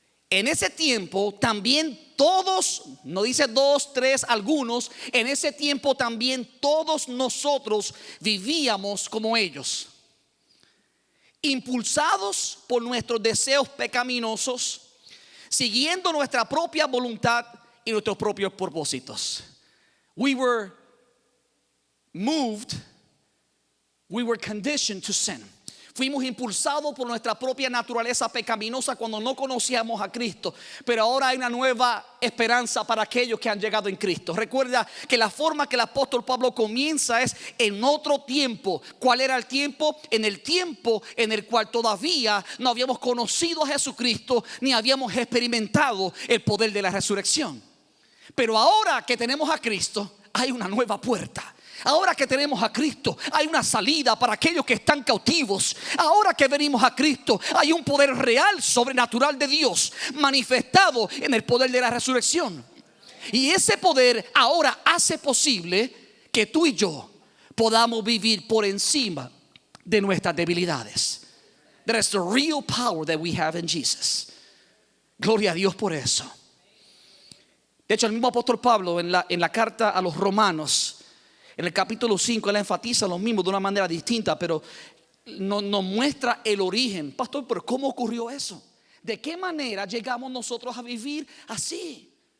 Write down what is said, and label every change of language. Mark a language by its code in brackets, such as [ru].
[es] En ese tiempo también todos, no dice dos, tres, algunos, en ese tiempo también todos nosotros vivíamos como ellos, impulsados por nuestros deseos pecaminosos, siguiendo nuestra propia voluntad y nuestros propios propósitos. [en] We were moved, we were conditioned to sin. [es] Fuimos impulsados por nuestra propia naturaleza pecaminosa cuando no conocíamos a Cristo. Pero ahora hay una nueva esperanza para aquellos que han llegado en Cristo. Recuerda que la forma que el apóstol Pablo comienza es en otro tiempo. ¿Cuál era el tiempo? En el tiempo en el cual todavía no habíamos conocido a Jesucristo ni habíamos experimentado el poder de la resurrección. Pero ahora que tenemos a Cristo, hay una nueva puerta. Ahora que tenemos a Cristo, hay una salida para aquellos que están cautivos. Ahora que venimos a Cristo, hay un poder real, sobrenatural de Dios manifestado en el poder de la resurrección. Y ese poder ahora hace posible que tú y yo podamos vivir por encima de nuestras debilidades. [en] That is the real power that we have in Jesus. [es] Gloria a Dios por eso. De hecho, el mismo apóstol Pablo en la carta a los Romanos, en el capítulo 5, él enfatiza lo mismo de una manera distinta, pero nos muestra el origen. Pastor, pero ¿cómo ocurrió eso? ¿De qué manera llegamos nosotros a vivir así?